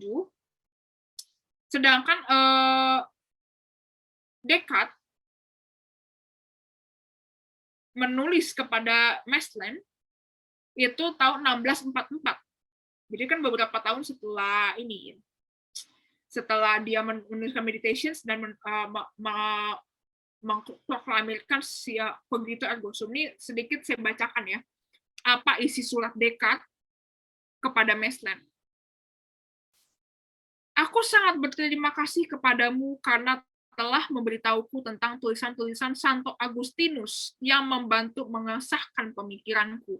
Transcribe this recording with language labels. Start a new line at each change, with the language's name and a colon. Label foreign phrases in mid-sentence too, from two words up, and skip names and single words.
Indonesian: Sedangkan Descartes menulis kepada Masland itu tahun 1644. Jadi kan beberapa tahun setelah ini, setelah dia menuliskan Meditations dan mengproklamirkan si
Latin: cogito ergo sum,
Indonesian: ini sedikit saya bacakan ya, apa isi surat Descartes kepada Masland. Aku sangat berterima kasih kepadamu karena telah memberitahuku tentang tulisan-tulisan Santo Agustinus yang membantu mengesahkan pemikiranku.